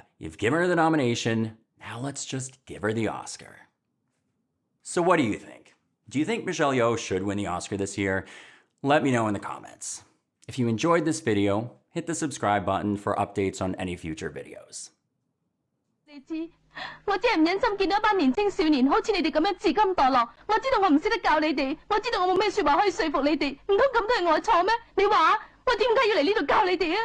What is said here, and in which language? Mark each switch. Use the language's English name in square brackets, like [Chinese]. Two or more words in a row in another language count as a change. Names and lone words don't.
[English] You've given her the nomination, now let's just give her the Oscar. So what do you think? Do you think Michelle Yeoh should win the Oscar this year? Let me know in the comments. If you enjoyed this video, hit the subscribe button for updates on any future videos. [Cantonese] 我真係唔忍心見到一班年青少年好似你哋咁樣自甘墮落。我知道我唔識得教你哋，我知道我冇咩說話可以說服你哋，唔通咁都係我錯咩？你話我點解要嚟呢度教你哋啊？